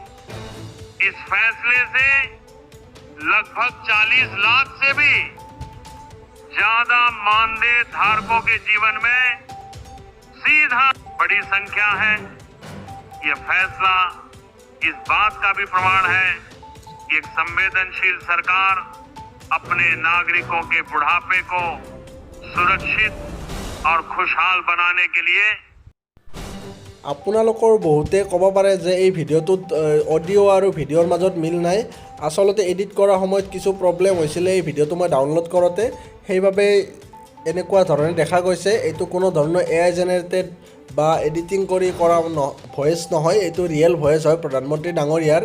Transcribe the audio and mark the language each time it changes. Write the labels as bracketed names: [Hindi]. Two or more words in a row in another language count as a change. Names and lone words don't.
[Hindi] इस फैसले से लगभग 40 लाख से भी ज्यादा मानदेय धारकों के जीवन में सीधा बड़ी संख्या है। यह फैसला इस बात का भी प्रमाण है कि एक संवेदनशील सरकार अपने नागरिकों के बुढ़ापे को सुरक्षित और खुशहाल बनाने के लिए [Assamese] আপোনালোকৰ বহুতে ক'ব পাৰে যে এই ভিডিঅ'টোত অডিঅ' আৰু ভিডিঅ'ৰ মাজত মিল নাই। আচলতে এডিট কৰাৰ সময়ত কিছু প্ৰব্লেম হৈছিলে এই ভিডিঅ'টো মই ডাউনলোড কৰোঁতে, সেইবাবে এনেকুৱা ধৰণে দেখা গৈছে। এইটো কোনো ধৰণৰ [English] AI generated [Assamese] বা এডিটিং কৰি কৰা ভইচ নহয়, এইটো [English] real voice [Assamese] হয় প্ৰধানমন্ত্ৰী ডাঙৰীয়াৰ।